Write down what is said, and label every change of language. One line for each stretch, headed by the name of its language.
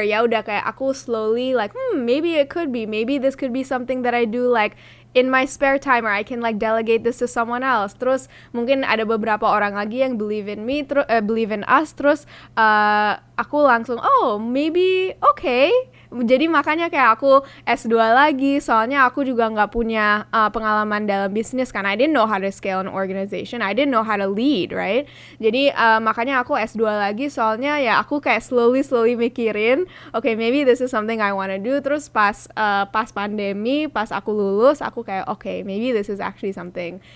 Indonesian: Ya udah, kayak aku
English: slowly like, maybe it could be, maybe this could be something that I do like in my spare time, or I can like delegate this to someone else.
Indonesian: Terus mungkin ada beberapa orang lagi yang
English: believe in me, believe in us.
Indonesian: Terus aku langsung, oh maybe okay. Jadi makanya kayak aku S2 lagi, soalnya aku juga nggak punya pengalaman dalam bisnis kan.
English: I didn't know how to scale an organization, I didn't know how to lead, right?
Indonesian: Jadi makanya aku S2 lagi, soalnya ya aku kayak slowly mikirin,
English: okay, maybe this is something I wanna do.
Indonesian: Terus pas pandemi, pas aku lulus, aku kayak,
English: okay, maybe this is actually something.